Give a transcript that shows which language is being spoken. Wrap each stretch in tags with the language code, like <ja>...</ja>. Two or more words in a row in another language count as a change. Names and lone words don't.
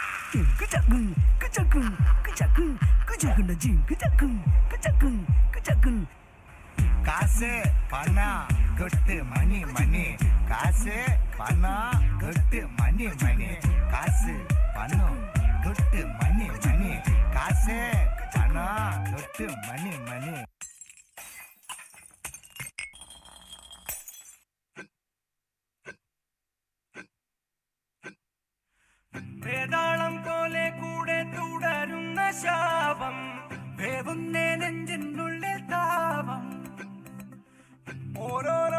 <ta>காசு பணம் கொட்டு மணி மணி காசு பணம் கொட்டு மணி மணி காசு பணம் கொட்டு மணி மணி காசு பணம் கொட்டு மணி மணி</ta> <ml>വേതാളം പോലെ കൂടെ തുടരുന്ന ശാപം വേവുന്നേ നെഞ്ചിനുള്ളിൽ താപം ഓരോരോ</ml>